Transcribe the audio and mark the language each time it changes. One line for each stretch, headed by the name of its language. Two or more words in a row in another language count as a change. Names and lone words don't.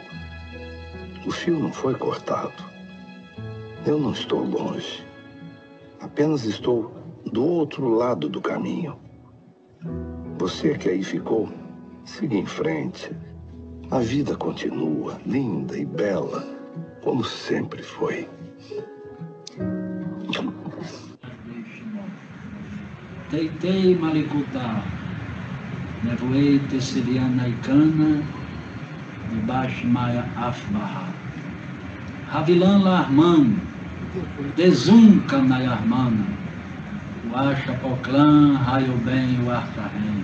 Portuguese: O fio não foi cortado. Eu não estou longe. Apenas estou do outro lado do caminho. Você que aí ficou, siga em frente. A vida continua, linda e bela, como sempre foi. Teitei Malikutá, nevoei Tessiliana Ikana, debaixo Maia Afbaha. Ravilan Larman, Dezunca Nayarmana, Uacha Poclã, Raio Bem, Uartarren.